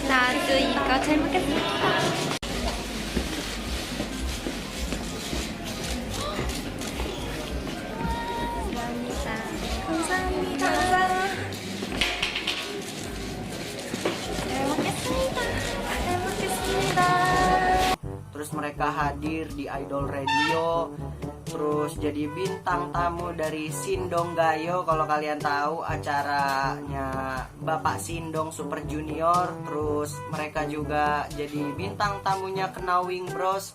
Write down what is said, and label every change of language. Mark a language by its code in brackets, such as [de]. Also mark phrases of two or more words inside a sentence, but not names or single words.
[ko] 나도 이거 잘 먹겠습니다. 감사합니다. 잘 먹겠습니다. [id] Terus mereka hadir di Idol Radio, terus jadi bintang tamu dari Sindong Gayo. Kalau kalian tahu acaranya Bapak Sindong Super Junior. Terus mereka juga jadi bintang tamunya Knowing Bros.